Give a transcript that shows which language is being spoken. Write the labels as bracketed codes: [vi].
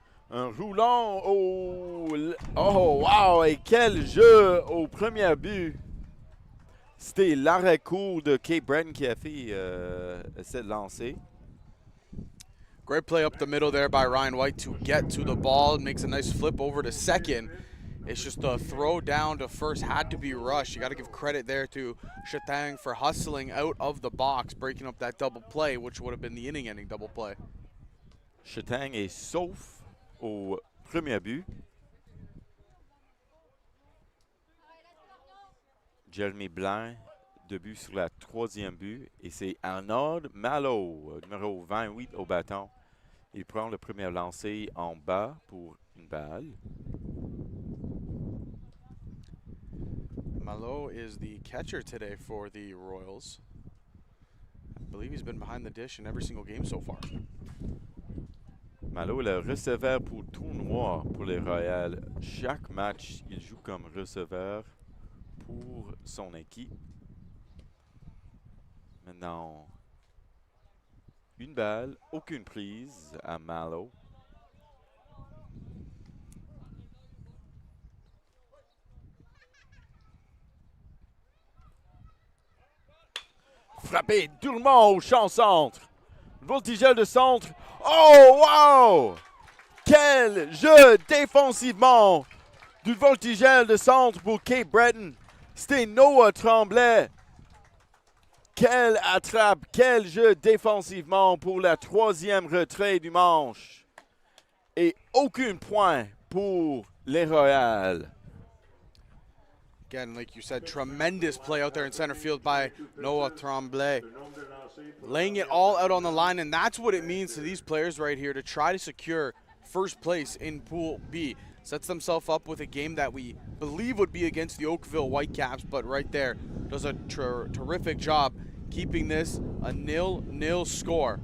[fr] Un roulant au... Oh, wow! Et quel jeu au premier but! C'était l'arrêt court de Cape Breton qui a fait cette lancée. [en] Great play up the middle there by Ryan White to get to the ball. Makes a nice flip over to second. It's just a throw down to first. Had to be rushed. You got to give credit there to Chetang for hustling out of the box, breaking up that double play, which would have been the inning-ending double play. [fr] Chetang est sauf au premier but. Jeremy Blanc, 2 buts sur la troisième but. Et c'est Arnaud Malo, numéro 28 au bâton. Il prend le premier lancé en bas pour une balle. [en] Malo is the catcher today for the Royals. I believe he's been behind the dish in every single game so far. [fr] Malo est le receveur pour tournoi pour les Royals. Chaque match, il joue comme receveur pour son équipe. Maintenant, une balle, aucune prise à Malo. Frappé durement au champ centre. Voltigeur de centre. Oh, wow! Quel jeu défensivement du voltigeur de centre pour Cape Breton. C'était Noah Tremblay. Quelle attrape, quel jeu défensivement pour la troisième retrait du manche. Et aucun point pour les Royals. [en] Again, like you said, tremendous play out there in center field by Noah Tremblay. Laying it all out on the line, and that's what it means to these players right here to try to secure first place in Pool B. Sets themselves up with a game that we believe would be against the Oakville Whitecaps, but right there does a terrific job keeping this a 0-0 score.